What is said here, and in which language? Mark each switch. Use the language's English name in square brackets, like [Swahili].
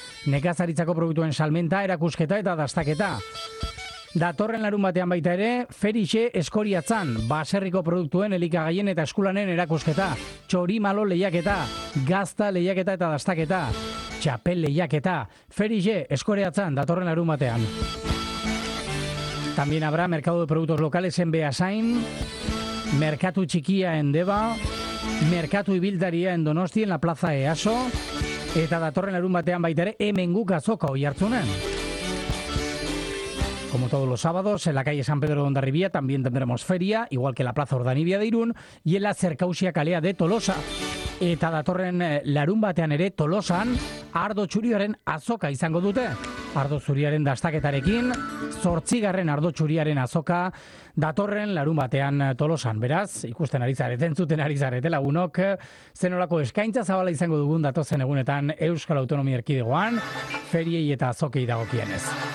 [Basque] Nekazaritzako produktuen salmenta, erakusketa eta dastaketa. Datorren larun batean baita ere, Ferixe Eskoriatzan. Baserriko produktuen elikagaien eta eskulanen erakusketa. Txorimalo lehiaketa, gazta lehiaketa eta dastaketa. Txapel lehiaketa, Ferixe Eskoriatzan datorren larun batean. [Spanish] También habrá mercado de productos locales en Beasain. [Basque] Merkatu txikia en Deba, Merkatu Ibildaria en Donosti, en la Plaza Easo, eta datorren larun batean baitere, Hemenguk azoka Oiartzunen. [Spanish] Como todos los sábados, en la calle San Pedro de Hondarribia también tendremos feria, igual que la Plaza Ordanibia de Irún, y en la Zerkausia Kalea de Tolosa. [Basque] Eta datorren larun batean ere Tolosan, ardo txuriaren azoka izango dute. Ardo zuriaren dastaketarekin, 8. ardo txuriaren azoka, datorren larun batean Tolosan. Beraz, ikusten ari zaret, entzuten ari zaret, lagunok, zenolako eskaintza zabala izango dugun datozen egunetan Euskal Autonomia Erkidegoan, feriei eta azokei dagokienez.